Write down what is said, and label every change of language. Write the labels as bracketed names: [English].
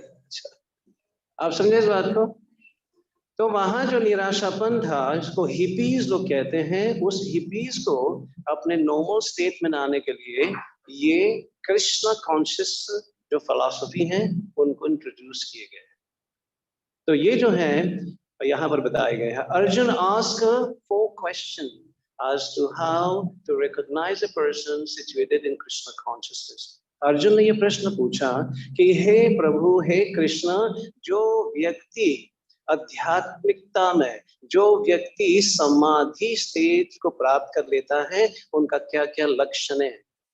[Hindi] अच्छा, आप समझे इस बात को? तो वहां जो निराशापन था, इसको हिपीज लोग कहते हैं, उस हिपीज को अपने नॉर्मल स्टेट में लाने के लिए ये कृष्ण कॉन्शियस जो फिलॉसफी है उनको इंट्रोड्यूस किए गए। तो ये जो है यहाँ पर बताए गए हैं। [English] Arjun ask 4 question as to how to recognize a person situated in Krishna consciousness. [Hindi] Arjun ने ये प्रश्न पूछा कि हे प्रभु, हे कृष्ण, जो व्यक्ति आध्यात्मिकता में, जो व्यक्ति समाधि स्टेज को प्राप्त कर लेता है, उनका क्या क्या लक्षण है?